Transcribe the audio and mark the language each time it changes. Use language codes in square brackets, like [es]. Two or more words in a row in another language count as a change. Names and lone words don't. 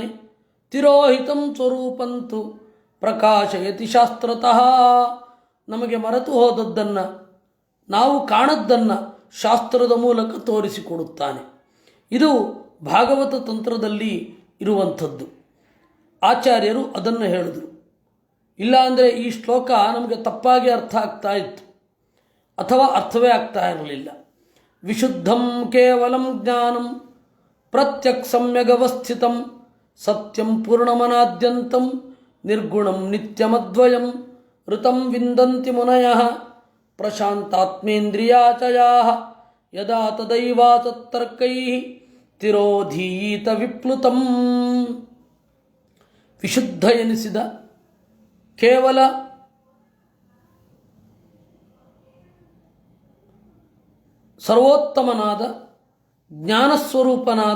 [sa] ತಿರೋಹಿತಂ ಸ್ವರೂಪಂತು ಪ್ರಕಾಶಯತಿ ಶಾಸ್ತ್ರತಃ, [kn] ನಮಗೆ ಮರೆತು ಹೋದದ್ದನ್ನು, ನಾವು ಕಾಣದ್ದನ್ನು ಶಾಸ್ತ್ರದ ಮೂಲಕ ತೋರಿಸಿಕೊಡುತ್ತಾನೆ. ಇದು ಭಾಗವತ ತಂತ್ರದಲ್ಲಿ ಇರುವಂಥದ್ದು. ಆಚಾರ್ಯರು ಅದನ್ನು ಹೇಳಿದರು. ಇಲ್ಲಾಂದರೆ ಈ ಶ್ಲೋಕ ನಮಗೆ ತಪ್ಪಾಗಿ ಅರ್ಥ ಆಗ್ತಾ ಇತ್ತು, ಅಥವಾ ಅರ್ಥವೇ ಆಗ್ತಾ ಇರಲಿಲ್ಲ. [sa] ವಿಶುದ್ಧಂ ಕೇವಲಂ ಜ್ಞಾನಂ ಪ್ರತ್ಯಕ್ ಸಮ್ಯಗವಸ್ಥಿತಂ ಸತ್ಯಂ ಪೂರ್ಣಮನಾದ್ಯಂತಂ ನಿರ್ಗುಣಂ ನಿತ್ಯಮದ್ವಯಂ ಋತಂ ವಿಂದಂತಿ ಮುನಯಃ ಪ್ರಶಾಂತಾತ್ಮೇಂದ್ರಿಯಾಚಯಾಃ ಯದಾ ತದೈವಾತತ್ತರ್ಕೈಃ ತಿರೋಧೀತ ವಿಪ್ಲುತಂ. [kn] ವಿಶುದ್ಧ ಎನಿಸಿದ, ಕೇವಲ ಸರ್ವೋತ್ತಮನಾದ, ಜ್ಞಾನಸ್ವರೂಪನಾದ,